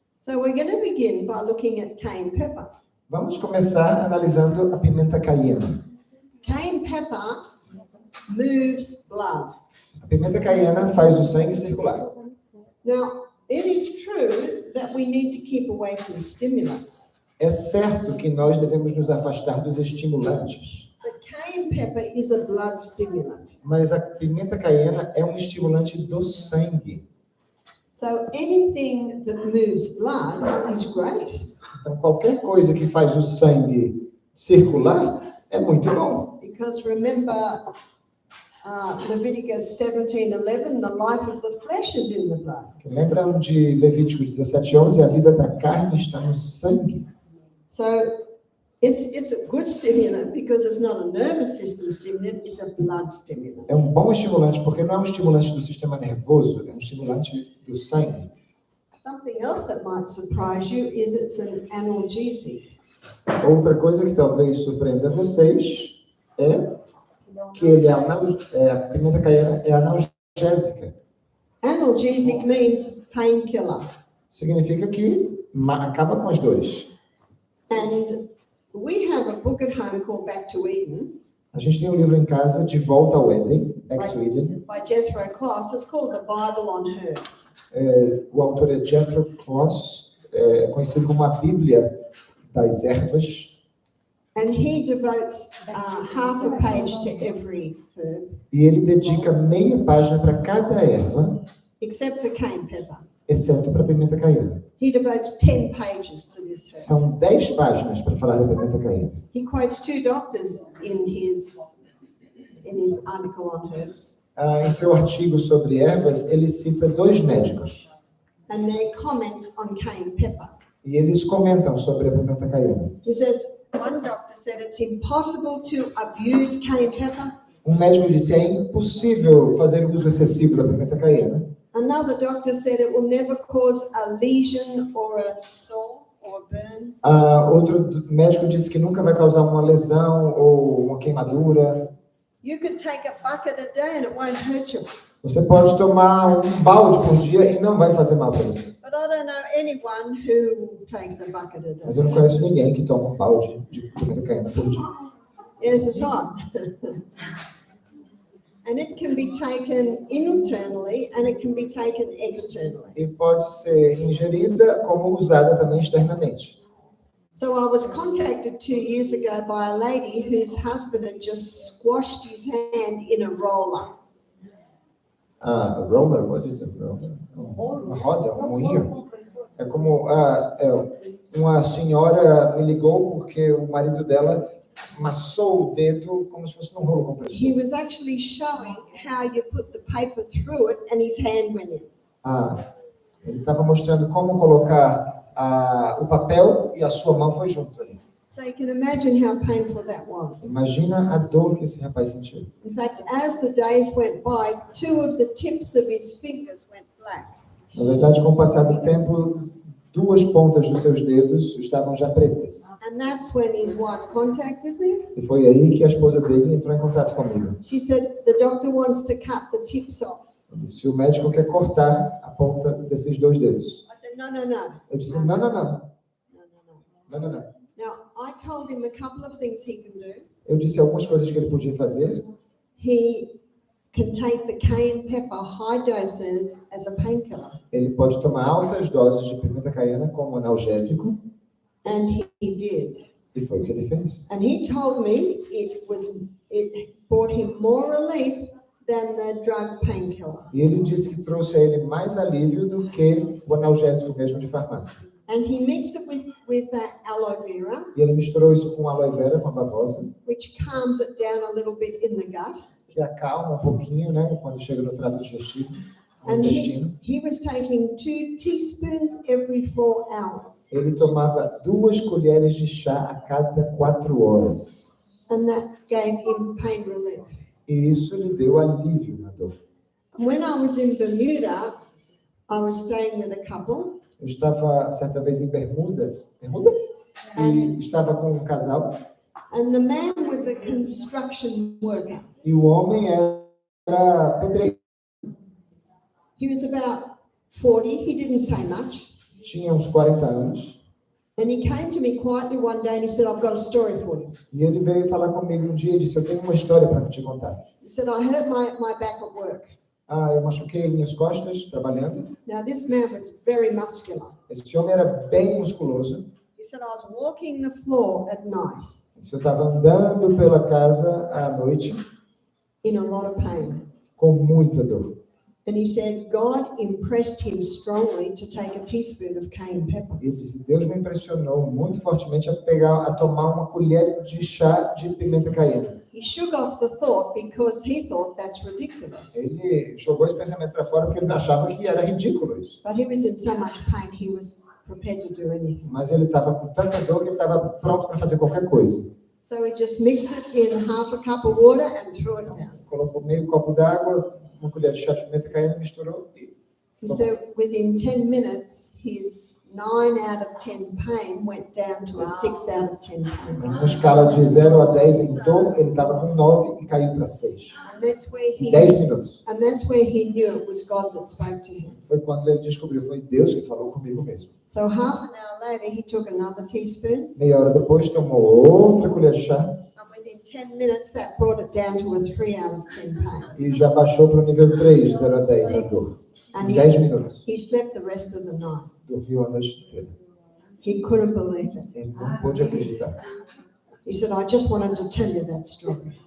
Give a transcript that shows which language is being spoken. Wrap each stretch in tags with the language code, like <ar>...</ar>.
<en>So we're going to begin by looking at cayenne pepper.</en> <pt>Vamos começar analisando a pimenta caiena.</pt> <en>Cayenne pepper moves blood.</en> <pt>A pimenta caiena faz o sangue circular.</pt> <en>Now, it is true that we need to keep away from stimulants.</en> <pt>É certo que nós devemos nos afastar dos estimulantes.</pt> <en>But cayenne pepper is a blood stimulant.</en> <pt>Mas a pimenta caiena é um estimulante do sangue.</pt> <en>So anything that moves blood is great.</en> <pt>Então, qualquer coisa que faz o sangue circular é muito bom.</pt> <en>Because remember, Leviticus 17:11, the life of the flesh is in the blood.</en> <pt>Lembram de Levítico 17:11? A vida da carne está no sangue.</pt> <en>So it's a good stimulant because it's not a nervous system stimulant, it's a blood stimulant.</en> <pt>É um bom estimulante porque não é um estimulante do sistema nervoso, é um estimulante do sangue.</pt> <en>Something else that might surprise you is it's an analgesic.</en> <pt>Outra coisa que talvez surpreenda vocês é que ele a pimenta caiena é analgésica.</pt> <en>Analgesic means painkiller.</en> <pt>Significa que acaba com as dores.</pt> <en>And we have a book at home called Back to Eden</en> <pt>A gente tem um livro em casa, De Volta ao Éden, Back to Eden.</pt> <en>by Jethro Kloss. It's called The Bible on Herbs.</en> <pt>O autor é Jethro Kloss, conhecido como a Bíblia das Ervas.</pt> <en>And he devotes half a page to every herb,</en> <pt>E ele dedica meia página para cada erva,</pt> <en>except for cayenne pepper.</en> <pt>exceto para a pimenta caiena.</pt> <en>He devotes 10 pages to this herb.</en> <pt>São 10 páginas para falar da pimenta caiena.</pt> <en>He quotes 2 doctors in his article on herbs,</en> <pt>Em seu artigo sobre ervas, ele cita 2 médicos.</pt> <en>and their comments on cayenne pepper.</en> <pt>E eles comentam sobre a pimenta caiena.</pt> <en>He says, one doctor said it's impossible to abuse cayenne pepper.</en> <pt>Um médico disse, é impossível fazer uso excessivo da pimenta caiena.</pt> <en>Another doctor said it will never cause a lesion or a sore or burn.</en> <pt>Outro médico disse que nunca vai causar uma lesão ou uma queimadura.</pt> <en>You could take a bucket a day and it won't hurt you.</en> <pt>Você pode tomar um balde por dia e não vai fazer mal para você.</pt> <en>But I don't know anyone who takes a bucket a</en> <pt>Mas eu</pt> <en>day.</en> <pt>não conheço ninguém que toma um balde de pimenta caiena por dia.</pt> <en>Yes, it's hot. And it can be taken internally and it can be taken externally.</en> <pt>E pode ser ingerida como usada também externamente.</pt> <en>So I was contacted 2 years ago by a lady whose husband had just squashed his hand in a roller. A roller, what is a roller?</en> <pt>Uma roda, um moinho. É como uma senhora me ligou porque o marido dela amassou o dedo como se fosse num rolo compressor.</pt> <en>He was actually showing how you put the paper through it and his hand went in.</en> <pt>Ele estava mostrando como colocar o papel e a sua mão foi junto ali.</pt> <en>So you can imagine how painful that was.</en> <pt>Imagina a dor que esse rapaz sentiu.</pt> <en>In fact, as the days went by, 2 of the tips of his fingers went black.</en> <pt>Na verdade, com o passar do tempo, 2 pontas dos seus dedos estavam já pretas.</pt> <en>And that's when his wife contacted me.</en> <pt>E foi aí que a esposa dele entrou em contato comigo.</pt> <en>She said, the doctor wants to cut the tips off.</en> <pt>Ele disse, o médico quer cortar a ponta desses 2 dedos.</pt> <en>I said, no, no, no.</en> <pt>Eu disse, não.</pt> <en>No, no, no.</en> <pt>Não.</pt> <en>Now, I told him a couple of things he can do.</en> <pt>Eu disse algumas coisas que ele podia fazer.</pt> <en>He can take the cayenne pepper high doses as a painkiller.</en> <pt>Ele pode tomar altas doses de pimenta caiena como analgésico,</pt> <en>And he did.</en> <pt>e foi o que ele fez.</pt> <en>And he told me it brought him more relief than the drug painkiller.</en> <pt>E ele disse que trouxe a ele mais alívio do que o analgésico mesmo de farmácia.</pt> <en>And he mixed it with aloe vera,</en> <pt>E ele misturou isso com aloe vera, com a babosa,</pt> <en>which calms it down a little bit in the gut.</en> <pt>que acalma um pouquinho, né, quando chega no trato digestivo, no</pt> <en>And</en> <pt>intestino.</pt> <en>he was taking 2 teaspoons every 4 hours.</en> <pt>Ele tomava 2 colheres de chá a cada 4 horas.</pt> <en>And that gave him pain relief.</en> <pt>E isso lhe deu alívio na dor.</pt> <en>When I was in Bermuda, I was staying with a couple.</en> <pt>Eu estava, certa vez, em Bermuda, e estava com um casal,</pt> <en>And the man was a construction worker.</en> <pt>e o homem era pedreiro.</pt> <en>He was about 40. He didn't say much.</en> <pt>Tinha uns 40 anos,</pt> <en>And he came to me quietly one day and he said, I've got a story for you.</en> <pt>e ele veio falar comigo um dia e disse, eu tenho uma história para te contar.</pt> <en>He said, I hurt my back at work.</en> <pt>Eu machuquei minhas costas trabalhando.</pt> <en>Now, this man was very muscular.</en> <pt>Esse homem era bem musculoso.</pt> <en>He said, I was walking the floor at night</en> <pt>Eu estava andando pela casa à noite</pt> <en>in a lot of pain.</en> <pt>com muita dor.</pt> <en>And he said, God impressed him strongly to take a teaspoon of cayenne pepper.</en> <pt>Ele disse, Deus me impressionou muito fortemente a tomar uma colher de chá de pimenta caiena.</pt> <en>He shook off the thought because he thought that's ridiculous.</en> <pt>Ele jogou esse pensamento para fora porque ele achava que era ridículo isso.</pt> <en>But he was in so much pain, he was prepared to do anything.</en> <pt>Mas ele estava com tanta dor que ele estava pronto para fazer qualquer coisa.</pt> <en>So he just mixed it in half a cup of water and threw it down.</en> <pt>Colocou meio copo d'água, uma colher de chá de pimenta caiena, misturou e</pt> <en>He said within 10 minutes, his 9 out of 10 pain went down to a 6 out of 10 pain.</en> <pt>numa escala de 0 a 10 em dor, ele estava com 9 e caiu para 6.</pt> <en>And that's where</en> <pt>Em 10 minutos.</pt> <en>he knew it was God that spoke to him.</en> <pt>Foi quando ele descobriu, foi Deus que falou comigo mesmo.</pt> <en>So half an hour later, he took another teaspoon.</en> <pt>Meia hora depois, tomou outra colher de chá</pt> <en>And within 10 minutes, that brought it down to a 3 out of 10 pain.</en> <pt>e já baixou para o nível 3, de 0 a 10 na dor.</pt> <en>And</en> <pt>Em 10 minutos.</pt> <en>he slept the rest of the night.</en> <pt>Dormiu a noite inteira.</pt> <en>He couldn't believe it.</en> <pt>Ele não pôde acreditar.</pt> <en>He said, I just wanted to tell you that story.</en>